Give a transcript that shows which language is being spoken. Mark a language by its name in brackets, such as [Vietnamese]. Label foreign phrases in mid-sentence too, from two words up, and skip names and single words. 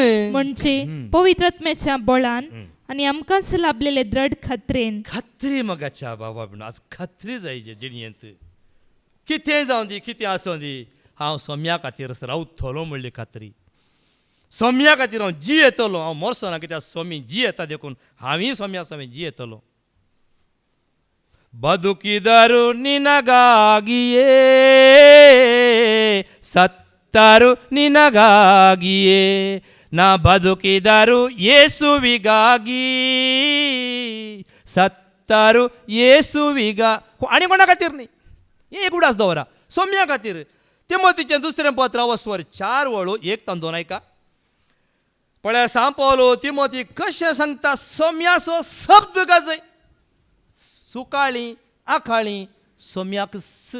[Konkani] म्हणजे पवित्रात्म्याच्या बळान आनी आमकांच लाभलेले दृढ खात्रेन. खात्री मोगाच्या भावा भयणो. आज खात्री जायचे जिणयेंत. कितें जावं दी, कितें आसूं दी, हांव सोम्या खातीर रावतलो म्हणली खात्री. सोम्या खातीर हांव जी येतलो. हांव मरचो ना, कित्याक सोमी जी येता देखून हांवूय सोम्या सोमी जी येतलो. [Kannada] ಬದುಕಿದರು ನಿನಗಾಗಿಯೇ, ಸತ್ತರು ನಿನಗಾಗಿಯೇ, ನಾ ಬದುಕಿದರು ಯೇಸುವಿಗಾಗಿ, ಸತ್ತರು ಯೇಸುವಿಗಾ. [Konkani] आणि कोणा खातीर न्ही, एक उडास दवरा सोम्या खातीर. तिमोथीचें दुसरें पत्र वस्वर 4:1-2 ऐका. पळय सांग पावलो तिमोथी कशें सांगता. सोम्याचो शब्द गाजय, सुकाळी आखाळी सोम्याक स.